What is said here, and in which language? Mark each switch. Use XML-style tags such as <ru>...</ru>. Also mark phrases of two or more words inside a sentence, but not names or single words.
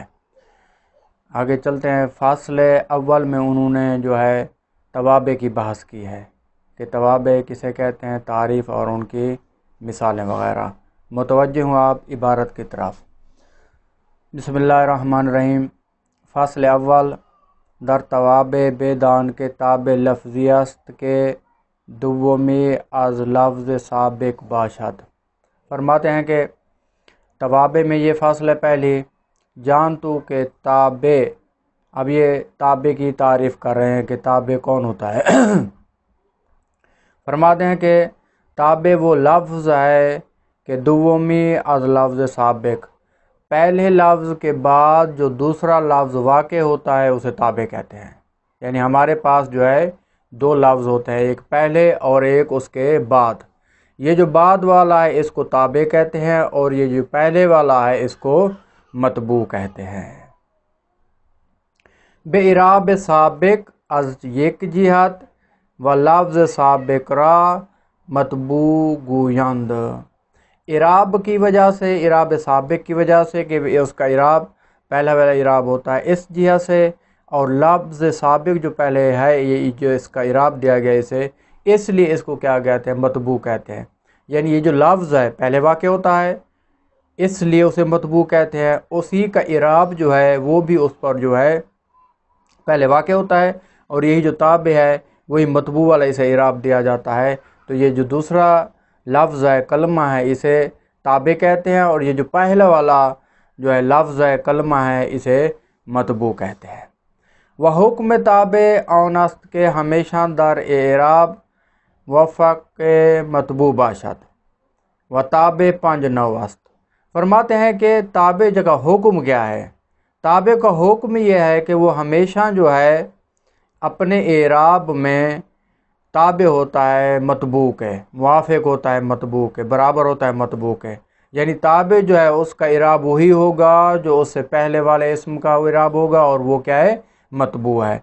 <ur>آگے چلتے ہیں۔ فصل اول میں انہوں نے جو ہے توابع کی بحث کی ہے کہ توابع کسے کہتے ہیں، تعریف اور ان کی مثالیں وغیرہ۔ متوجہ ہوں آپ عبارت کی طرف۔</ur> <ar>بسم اللہ الرحمن الرحیم۔</ar> <fa>فصل اول در توابع بیدان کے تابع لفظی است کے دومی از لفظ سابق باشد۔</fa> <ur>فرماتے ہیں کہ توابع میں یہ فصل ہے پہلی، جان تو کہ تابع، اب یہ تابع کی تعریف کر رہے ہیں کہ تابع کون ہوتا ہے۔ فرماتے ہیں کہ تابع وہ لفظ ہے کہ</ur> <fa>دومی از لفظ سابق،</fa> <ur>پہلے لفظ کے بعد جو دوسرا لفظ واقع ہوتا ہے اسے تابع کہتے ہیں۔ یعنی ہمارے پاس جو ہے 2 لفظ ہوتے ہیں، ایک پہلے اور ایک اس کے بعد۔ یہ جو بعد والا ہے اس کو تابع کہتے ہیں اور یہ جو پہلے والا ہے اس کو متبوع کہتے ہیں۔</ur> <fa>بے اعراب سابق از یک جہت و لفظ سابق را متبوع گویند۔</fa> <ur>اعراب کی وجہ سے، اعراب سابق کی وجہ سے کہ اس کا اعراب پہلا والا اعراب ہوتا ہے اس جہت سے، اور لفظ سابق جو پہلے ہے یہ جو اس کا اعراب دیا گیا اسے، اس لیے اس کو کیا کہتے ہیں، متبوع کہتے ہیں۔ یعنی یہ جو لفظ ہے پہلے واقع ہوتا ہے اس لیے اسے متبوع کہتے ہیں، اسی کا اعراب جو ہے وہ بھی اس پر جو ہے پہلے واقع ہوتا ہے، اور یہی جو تابع ہے وہی متبوع والا اسے اعراب دیا جاتا ہے۔ تو یہ جو دوسرا لفظ ہے، کلمہ ہے، اسے تابع کہتے ہیں، اور یہ جو پہلا والا جو ہے لفظ ہے، کلمہ ہے، اسے متبوع کہتے ہیں۔</ur> <fa>وہ حکم تابع آن است کے ہمیشہ در اعراب وفق متبوع باشد و تابع 5 نوع است۔</fa> <ur>فرماتے ہیں کہ تابع کا حکم کیا ہے۔ تابع کا حکم یہ ہے کہ وہ ہمیشہ جو ہے اپنے اعراب میں تابع ہوتا ہے متبوع کے، موافق ہوتا ہے متبوع کے، برابر ہوتا ہے متبوع کے۔ یعنی تابع جو ہے اس کا اعراب وہی ہوگا جو اس سے پہلے والے اسم کا اعراب ہوگا، اور وہ کیا ہے، متبوع ہے۔</ur>